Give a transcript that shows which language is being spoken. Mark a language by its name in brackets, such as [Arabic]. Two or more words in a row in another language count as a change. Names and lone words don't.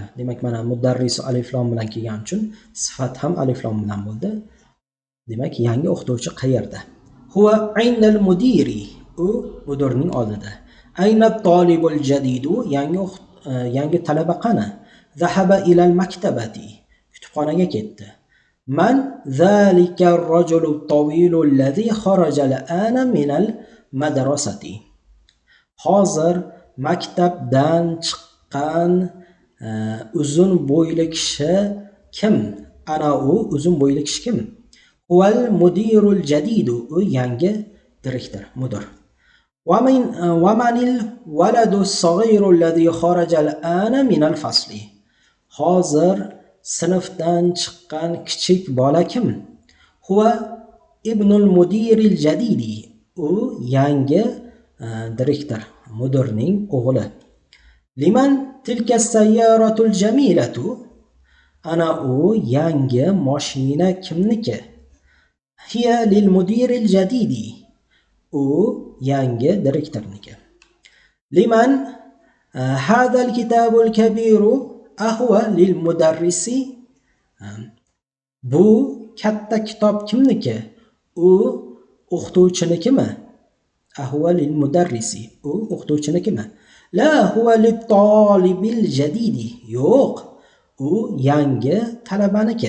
[Uzbek] Demak, mana mudarrisu alif lom bilan kelgan uchun sifat ham alif lom bilan bo'ldi. Demak, yangi o'qituvchi qayerda? [Arabic] هو أين المدير, [Uzbek] u mudirning oldida. [Arabic] أين الطالب الجديد, [Uzbek] yangi talaba qani? [Arabic] ذهب إلى المكتبة, [Uzbek] kutubxonaga ketdi. [Arabic] من ذلك الرجل الطويل الذي خرج الآن من المدرسة. [Uzbek] Hozir maktabdan chiqqan uzun bo'yli kishi kim? Ana u uzun bo'yli kishi kim? [Arabic] هو المدير الجديد, [Uzbek] u yangi direktor, mudir. [Arabic] ومن الولد الصغير الذي خرج الآن من الفصل. [Uzbek] Hozir sinfdan chiqqan kichik bola kim? [Arabic] هو ابن المدير الجديد, [Uzbek] u yangi direktor, mudirning o'g'li. [Arabic] لمن تلك السيارة الجميلة, [Uzbek] ana u yangi mashina kimniki? [Arabic] هي للمدير الجديد, [Uzbek] u yangi direktorniki. [Arabic] لمن هذا الكتاب الكبير أهو للمدرس, [Uzbek] bu katta kitob kimniki? U o'qituvchinikimi? [Arabic] أهو للمدرس, [Uzbek] u o'qituvchinikimi? [Arabic] لا هو للطالب الجديد, [Uzbek] yo'q, u yangi talabaniki.